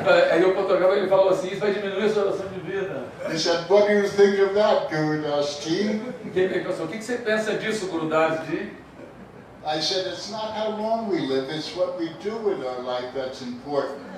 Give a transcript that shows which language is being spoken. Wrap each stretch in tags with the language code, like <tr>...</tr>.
<pt>Aí o fotógrafo ele falou assim, isso vai diminuir a sua duração de vida.</pt> <en>He said, what do you think of that, Guru Das Ji?</en> <pt>Quem pensou, o que você pensa disso, Guru Das Ji?</pt> <en>I said, it's not how long we live, it's what we do with our life that's important.</en>